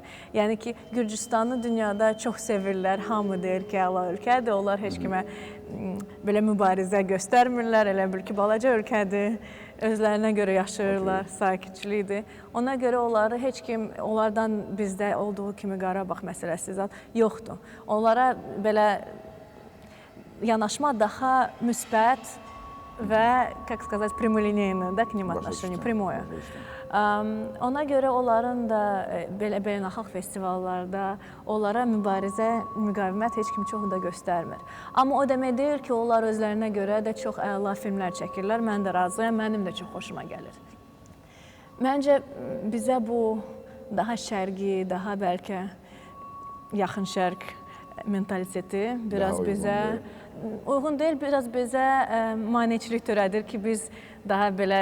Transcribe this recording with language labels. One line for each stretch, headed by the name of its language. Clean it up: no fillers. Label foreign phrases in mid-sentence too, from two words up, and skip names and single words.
Azerbaijani: Yəni ki, Gürcüstanı dünyada çox sevirlər, hamı deyir ki, əla ölkədir, onlar heç kimə belə mübarizə göstərmirlər, elə bil ki, balaca ölkədir, özlərinə görə yaşayırlar, sakitçilikdir. Ona görə onları heç kim, onlardan bizdə olduğu kimi Qarabağ məsələsi yoxdur. Onlara belə yanaşma daha müsbət və,
Russian: как сказать, прямолинейно, да, к ним отношение, прямое.
Azerbaijani: Ona görə onların da belə beynəlxalq festivallarda onlara müqavimət heç kim çox da göstərmir. Amma o demək deyil ki, onlar özlərinə görə də çox əla filmlər çəkirlər. Mən də razıyam, mənim də çox xoşuma gəlir. Məncə bizə bu daha şərqi, daha bəlkə yaxın şərq mentaliteti biraz bizə uyğun deyil, biraz bizə maneçilik törədir ki, biz daha belə...